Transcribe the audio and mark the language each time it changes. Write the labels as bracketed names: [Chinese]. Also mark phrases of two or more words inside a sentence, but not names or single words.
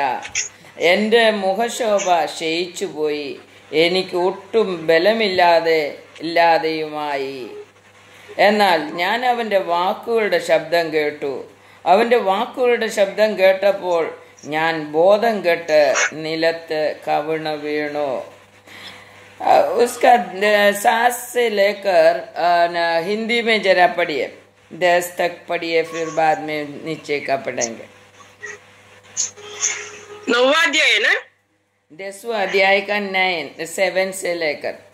[Malayalam] എൻ്റെ മുഖശോഭ ക്ഷയിച്ചു പോയി. എനിക്ക് ഒട്ടും ബലമില്ലാതെയുമായി. എന്നാൽ ഞാൻ അവൻ്റെ വാക്കുകളുടെ ശബ്ദം കേട്ടു. അവൻ്റെ വാക്കുകളുടെ ശബ്ദം കേട്ടപ്പോൾ ഞാൻ ബോധം കെട്ട് നിലത്ത് കവിണ് വീണു. [Hindi] उसका 7 से लेकर हिंदी में जरा पढ़िए, 10 तक पढ़िए, फिर बाद में नीचे का पढ़ेंगे। 9वां अध्याय है ना? 10वां अध्याय का 7 से लेकर।